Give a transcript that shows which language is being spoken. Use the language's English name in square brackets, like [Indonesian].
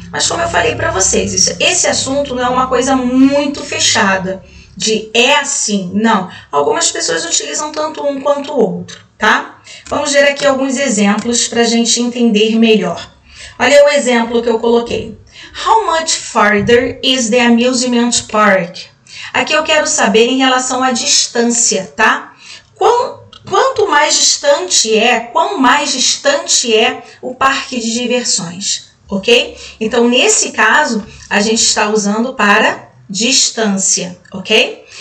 [Portuguese] Mas como eu falei para vocês, esse assunto não é uma coisa muito fechada, de é assim, não. Algumas pessoas utilizam tanto um quanto o outro, tá? Vamos ver aqui alguns exemplos para a gente entender melhor. Olha o exemplo que eu coloquei. [English] How much farther is the amusement park? [Portuguese] Aqui eu quero saber em relação à distância, tá? Quanto mais distante quão mais distante é o parque de diversões, ok? Então, nesse caso, a gente está usando para distância, ok?